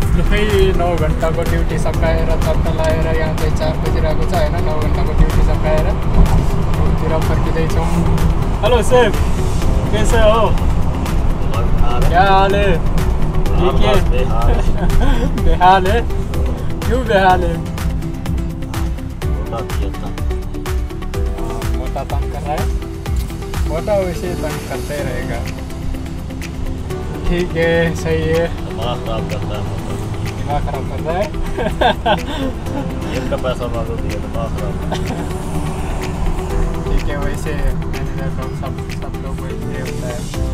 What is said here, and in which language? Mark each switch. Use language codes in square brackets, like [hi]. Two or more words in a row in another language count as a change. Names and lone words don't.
[ne] आफै 9 घन्टाको ड्युटी सकाएर चट्ट लगाएर यहाँ चाहिँ 4 बजिरहेको छ होइन 9 घन्टाको ड्युटी सकाएर घरतिर फर्किँदैछौँ। [hi] हेलो सेफ, कैसे हो? क्या हाल है? ठीक है? बेहाल है? क्यों बेहाल है? मोटा तंग कर रहा है? मोटा वैसे तंग करते ही रहेगा। ठीक है, सही है। दिमाग खराब करता है। दिमाग खराब कर रहा है। इनका पैसा मांगो दिया दिमाग खराब। ठीक है, वैसे मैनेजर को सब लोग वैसे होता है।